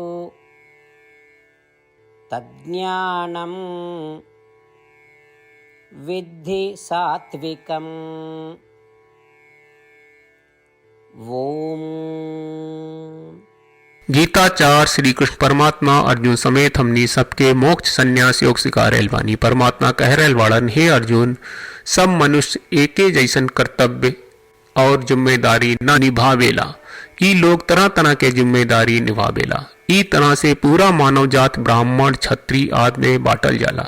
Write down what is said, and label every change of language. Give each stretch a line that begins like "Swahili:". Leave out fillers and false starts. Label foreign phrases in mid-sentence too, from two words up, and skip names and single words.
Sanskrit: तज्ज्ञानं विद्धि सात्विकम्। ओम।
Bhojpuri: गीताचार श्री कृष्ण परमात्मा अर्जुन समेत हमनी सबके मोक्ष संन्यास योग सिखा रहल बानी। परमात्मा कह रहल वाड़न, हे अर्जुन, सब मनुष्य एके जैसन कर्तव्य और जिम्मेदारी न निभावेला। ई लोग तरह तरह के जिम्मेदारी निभावेला। ई तरह से पूरा मानव जात ब्राह्मण क्षत्रिय आदि में बांटल जाला।